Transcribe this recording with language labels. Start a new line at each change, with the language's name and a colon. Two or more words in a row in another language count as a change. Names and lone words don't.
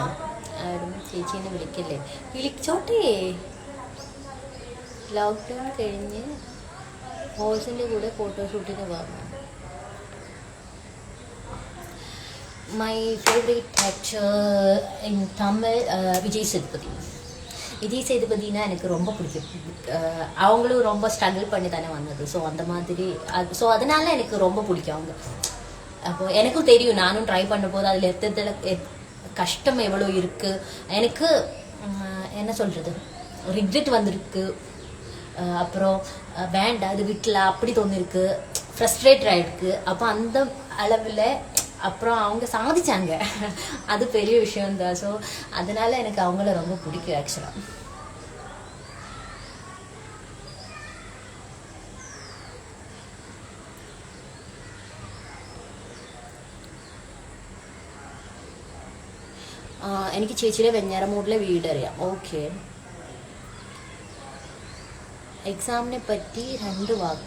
Malayalam: ആരും ചേച്ചീനെ വിളിക്കല്ലേ? വിളിച്ചോട്ടെ. ലോക്ക്ഡൗൺ കഴിഞ്ഞ് ഹോഴ്സിൻ്റെ കൂടെ ഫോട്ടോഷൂട്ടിന് പറഞ്ഞു.
English: My favourite actor in Tamil விஜய் சேதுபதி.
Tamil: விஜய் சேதுபதினா எனக்கு ரொம்ப பிடிக்கும். அவங்களும் ரொம்ப ஸ்ட்ரகிள் பண்ணி தானே வந்தது. ஸோ அந்த மாதிரி ஸோ அதனால எனக்கு ரொம்ப பிடிக்கும் அவங்க. அப்போ எனக்கும் தெரியும், நானும் ட்ரை பண்ண போது அதில் எத்ததில் கஷ்டம் எவ்வளோ இருக்குது. எனக்கு என்ன சொல்கிறது, ரிக்ரெட் வந்திருக்கு. அப்புறம் வேண்டாம் அது விட்டல அப்படி தோணிருக்கு, ஃப்ரஸ்ட்ரேட்டட் ஆகிருக்கு. அப்போ அந்த அளவில் அப்புறம் அவங்க சாதிச்சாங்க, அது பெரிய விஷயம்தான். ஸோ அதனால எனக்கு அவங்கள ரொம்ப பிடிக்கும் ஆக்சுவலாக.
Malayalam: എനിക്ക് ചേച്ചിയുടെ വെഞ്ഞാറമൂടിലെ വീടറിയാം. ഓക്കെ. എക്സാമിനെ പറ്റി 2 വാക്ക്.